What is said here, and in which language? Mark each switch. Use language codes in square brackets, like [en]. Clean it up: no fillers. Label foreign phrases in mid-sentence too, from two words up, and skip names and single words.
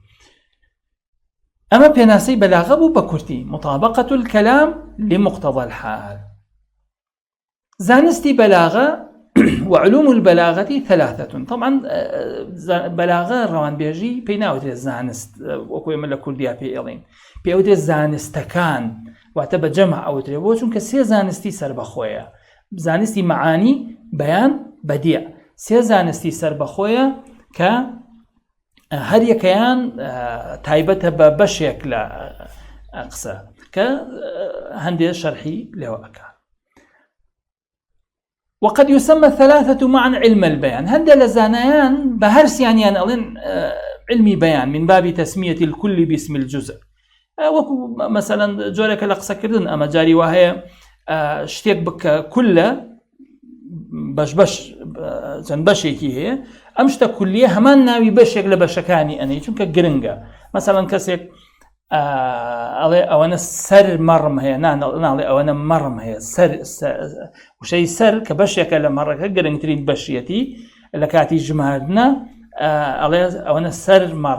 [ckb] ئەمە پێناسەی بەلاغە بوو بە کورتی، [ar] مطابقة الكلام لمقتضى الحال. [ckb] زانستی بەلاغە [ar] وعلوم البلاغة ثلاثة. [ckb] طبعا بەلاغە ڕەوانبێژی پێی ناوترێت زانست، وەکو ئێمە لە کوردیا پێی ئەڵێن، پێی ئەوترێت زانستەکان، واتە بە جەمع ئەوترێ، بۆ چونکە سێ زانستی سەربەخۆیە: زانستی معانی، بەیان، بەدیع. سێ زانستی سەربەخۆیە کە هەر یەکەیان تایبەتە بە بەشێک لە قسە کە هەندێک شەرحی لێوە ئەکا. [ar] وقد يسمى الثلاثة معا علم البيان. [ckb] هەندێک لە زانایان بە هەر سیانیان ئەڵێن علمی بەیان [ar] من باب تسمية الكل باسم الجزء. [ckb] وەکو مەسەلەن جۆرێکە لە قسەکردن ئەمە جاری وهەیە شتێک بکە کولە بەش چەند بەشێکی هەیە، ئەم شتە کولیە هەمان ناوی بەشێک لە بەشەکانی ئەنێ، چونکە گرنگە. مەسەلەن کەسێک ئەڵێ ئەوەنە سەر مەڕم هەیە، ناڵێ ئەوەنە مەڕم هەیە، وشەی سەر کە بەشێکە لە مەڕەکە گرنگترین بەشیەتی لە کاتی ژماردنە، ئەڵێ ئەوەنە سەر مەڕ.